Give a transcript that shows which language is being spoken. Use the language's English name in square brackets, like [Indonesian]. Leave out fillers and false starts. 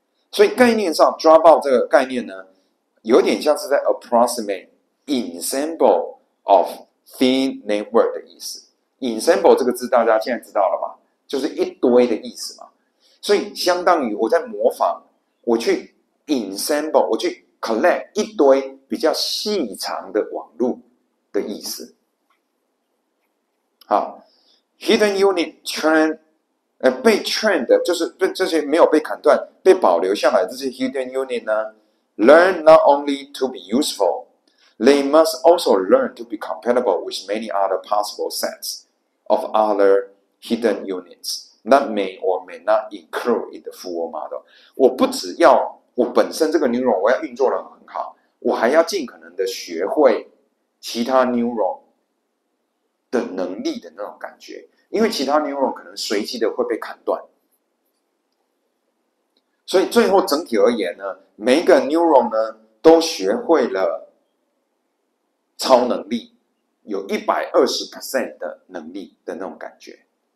[Chinese] 所以概念上 dropout 这个概念呢，有点像是在 [English] approximate ensemble of thin network [Chinese] 的意思。 ensemble 这个字大家现在知道了吧？就是一堆的意思嘛。所以相当于我在模仿，我去 ensemble， 我去 collect 一堆比较细长的网路的意思。 [English] 好 ，hidden unit train， [Chinese] 被 train 的就是这些没有被砍断、被保留下来的这些 hidden unit 呢 [English] ，learn not only to be useful, they must also learn to be compatible with many other possible sets of other hidden units that may or may not include in the full model。 [Chinese] 我不只要我本身这个 neuron 我要运作得很好，我还要尽可能的学会其他 neuron 的能力的那种感觉，因为其他 neuron 可能随机的会被砍断，所以最后整体而言呢，每一个 neuron 呢都学会了超能力，有120% 的能力的那种感觉。